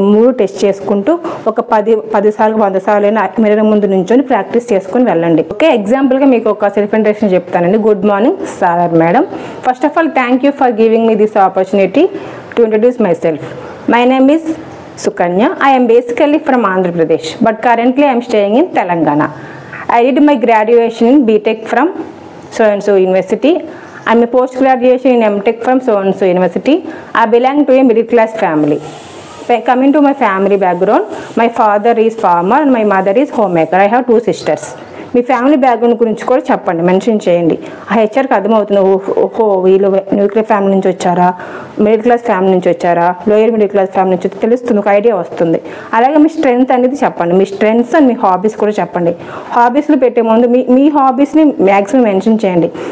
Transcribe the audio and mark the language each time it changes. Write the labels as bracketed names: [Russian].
[Telugu] ఈ 3 టెస్ట్ చేసుకుంటూ ఒక 10 సార్లు 100 సార్లు మిర్రర్ ముందు నుంచొని ప్రాక్టీస్ చేసుకొని వెళ్ళండి. ఓకే, ఎగ్జాంపుల్గా మీకు ఒక సెల్ఫ్ ఇంట్రడక్షన్ చెప్తానండి. [English] Good morning sir madam. First of all thank you for giving me this opportunity to introduce myself. My name is Sukanya. I am basically from Andhra Pradesh, but currently I am staying in Telangana. I did my graduation in BTech from so-and-so university and my post-graduation in MTech from so-and-so university. I belong to a middle-class family. Coming to my family background, my father is farmer and my mother is homemaker. I have 2 sisters. [Telugu] మీ family background గురించి కూడా చెప్పండి, mention చేయండి. ఆ హెచ్ఆర్కి అర్థమవుతుంది, ఓహో వీళ్ళు nuclear family నుంచి వచ్చారా, మిడిల్ క్లాస్ ఫ్యామిలీ నుంచి వచ్చారా, లోయర్ మిడిల్ క్లాస్ ఫ్యామిలీ నుంచి తెలుస్తుంది, ఒక ఐడియా వస్తుంది. అలాగే మీ స్ట్రెంగ్త్ అనేది చెప్పండి, మీ స్ట్రెంగ్త్స్ అండ్ మీ హాబీస్ కూడా చెప్పండి. హాబీస్లో పెట్టే ముందు మీ హాబీస్ని మ్యాక్సిమం మెన్షన్ చేయండి.